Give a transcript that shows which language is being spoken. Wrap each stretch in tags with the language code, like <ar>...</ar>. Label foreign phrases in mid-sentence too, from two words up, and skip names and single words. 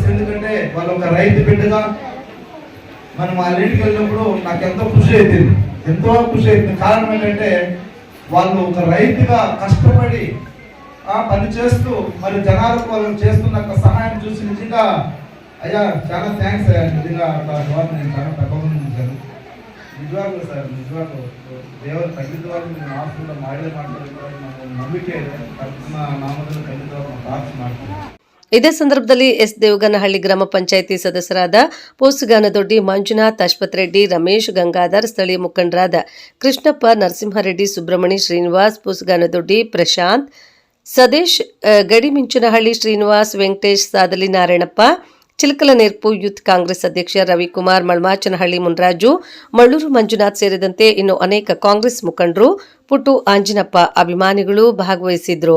<te>ఎందుకంటే వాళ్ళు ఒక రైతు బిడ్డగా మనం వాళ్ళ ఇంటికి వెళ్ళినప్పుడు నాకు ఎంతో ఖుషి అవుతుంది. కారణం ఏంటంటే వాళ్ళు ఒక రైతుగా కష్టపడి పని చేస్తూ మరి జనాలకు వాళ్ళు చేస్తున్న సహాయం చూసి నిజంగా అయ్యా చాలా థ్యాంక్స్ అయ్యా, నిజంగా నేను చాలా తప్పకుండా ఉంచాను.</te> <kn>ನಿಜವಾಗ್ಲೂ ಸರ್, ನಿಜವಾಗ್ಲೂ ದೇವರ ಖಂಡಿತವಾಗಿ ನೀವು ಆಸ್ಪತ್ರೆ ಮಾಡಲೇ ಮಾಡ್ತಾರೆ, ನಂಬಿಕೆ ಇದೆ. ನಾಮದಲ್ಲಿ ಖಂಡಿತವಾಗಿ ಪ್ರಾರ್ಥನೆ ಮಾಡ್ತೀವಿ. ಇದೇ ಸಂದರ್ಭದಲ್ಲಿ ಎಸ್ ದೇವಗಾನಹಳ್ಳಿ ಗ್ರಾಮ ಪಂಚಾಯಿತಿ ಸದಸ್ಯರಾದ ಪೋಸುಗಾನದೊಡ್ಡಿ ಮಂಜುನಾಥ್, ಅಶ್ವಥ್ ರೆಡ್ಡಿ, ರಮೇಶ್, ಗಂಗಾಧರ್, ಸ್ಥಳೀಯ ಮುಖಂಡರಾದ ಕೃಷ್ಣಪ್ಪ, ನರಸಿಂಹರೆಡ್ಡಿ, ಸುಬ್ರಹ್ಮಣಿ, ಶ್ರೀನಿವಾಸ್, ಪೋಸುಗಾನದೊಡ್ಡಿ, ಪ್ರಶಾಂತ್, ಸದೇಶ್, ಗಡಿಮಿಂಚನಹಳ್ಳಿ, ಶ್ರೀನಿವಾಸ್, ವೆಂಕಟೇಶ್, ಸಾದಲಿ ನಾರಾಯಣಪ್ಪ, ಚಿಲಕಲನೇರ್ಪು ಯೂತ್ ಕಾಂಗ್ರೆಸ್ ಅಧ್ಯಕ್ಷ ರವಿಕುಮಾರ್, ಮಳ್ಮಾಚನಹಳ್ಳಿ ಮುನ್ರಾಜು, ಮಳ್ಳೂರು ಮಂಜುನಾಥ್ ಸೇರಿದಂತೆ ಇನ್ನು ಅನೇಕ ಕಾಂಗ್ರೆಸ್ ಮುಖಂಡರು, ಪುಟ್ಟು ಆಂಜಿನಪ್ಪ ಅಭಿಮಾನಿಗಳು ಭಾಗವಹಿಸಿದ್ರು.</kn>